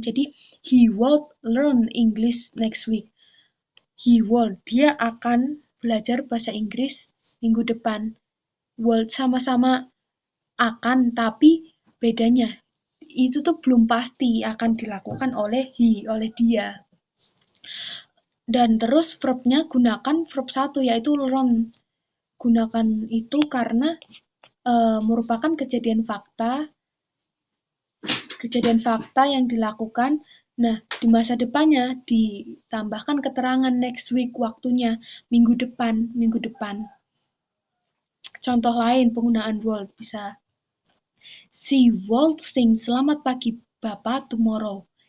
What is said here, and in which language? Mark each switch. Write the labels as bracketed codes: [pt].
[en] Jadi he will learn English next week. He will, [id] dia akan belajar bahasa Inggris minggu depan. Will sama-sama akan, tapi bedanya itu tuh belum pasti akan dilakukan oleh dia. Dan terus verbnya gunakan verb 1 yaitu learn. Gunakan itu karena merupakan kejadian fakta yang dilakukan. Nah, di masa depannya ditambahkan keterangan [en] next week, [id] waktunya minggu depan. Contoh lain penggunaan would bisa [en] She would sing [id] selamat pagi Bapak tomorrow.